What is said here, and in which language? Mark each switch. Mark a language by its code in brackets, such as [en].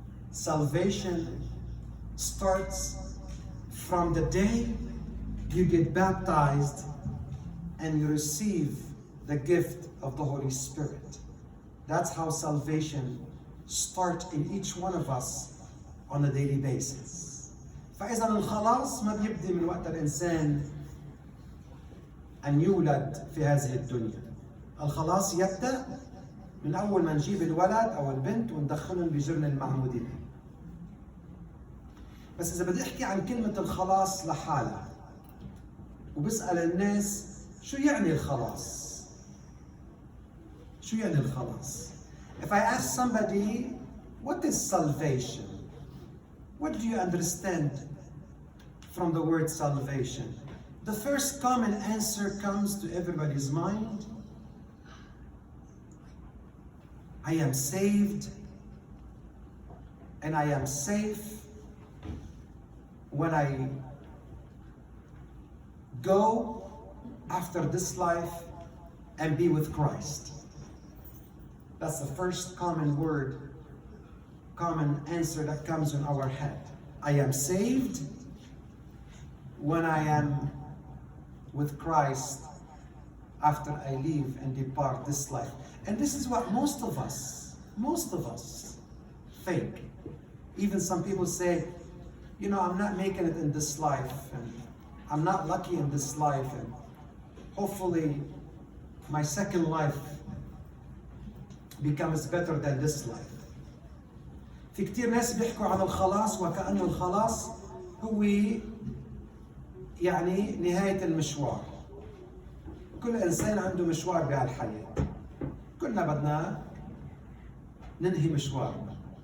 [en] Salvation starts from the day you get baptized and you receive the gift of the Holy Spirit. That's how salvation start in each one of us on a daily basis. [ar] فإذا الخلاص ما بيبدأ من وقت الإنسان أن يولد في هذه الدنيا. الخلاص يبدأ من أول ما نجيب الولد أو البنت وندخلهم بجرن المعمودية. بس إذا بدي أحكي عن كلمة الخلاص لحالها وبسأل الناس شو يعني الخلاص؟ شو يعني الخلاص؟ [en] If I ask somebody, what is salvation? What do you understand from the word salvation? The first common answer comes to everybody's mind. I am saved and I am safe when I go after this life and be with Christ. That's the first common word, common answer that comes in our head. I am saved when I am with Christ after I leave and depart this life. And this is what most of us think. Even some people say, you know, I'm not making it in this life, and I'm not lucky in this life, and hopefully my second life becomes better than this life. [ar] في كتير ناس بيحكوا عن الخلاص وكأنه الخلاص هو يعني نهاية المشوار. كل إنسان عنده مشوار بهالحياة. كلنا بدنا ننهي مشوارنا.